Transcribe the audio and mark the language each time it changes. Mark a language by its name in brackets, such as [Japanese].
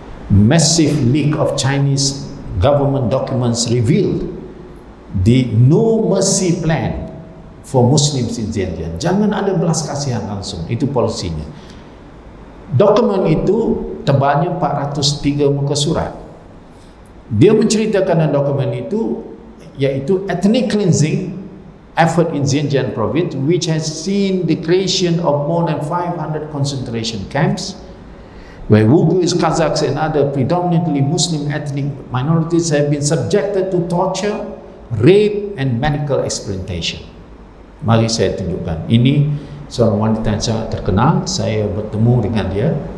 [English] Massive leak of Chinese government documents revealed the no mercy plan for Muslims in Xinjiang. [Malay] Jangan ada belas kasihan langsung, itu polisinya. Dokumen itu tebalnya 403 muka surat. Dia menceritakan dalam dokumen itu iaitu [English] ethnic cleansing effort in Xinjiang province, which has seen the creation of more than 500 concentration camps where Uyghurs, Kazakhs and other predominantly Muslim ethnic minorities have been subjected to torture, rape and medical exploitation. [Malay] Mari saya tunjukkan. Ini seorang wanita yang sangat terkenal. Saya bertemu dengan dia.